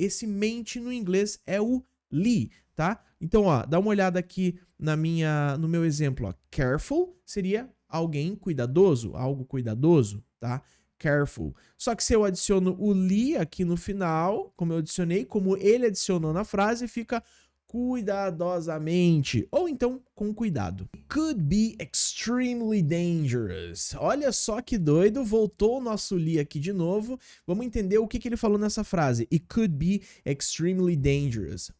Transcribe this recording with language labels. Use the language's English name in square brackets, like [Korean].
[Portuguese] Esse mente no inglês é o li, tá? Então, ó, dá uma olhada aqui no meu exemplo, ó. Careful seria alguém cuidadoso, algo cuidadoso, tá? Careful. Só que se eu adiciono o li aqui no final, como eu adicionei, como ele adicionou na frase, fica cuidadosamente, ou então com cuidado. [English] Could be extremely dangerous. [Portuguese] Olha só que doido, voltou o nosso li aqui de novo. Vamos entender o que ele falou nessa frase. [English] It could be extremely dangerous.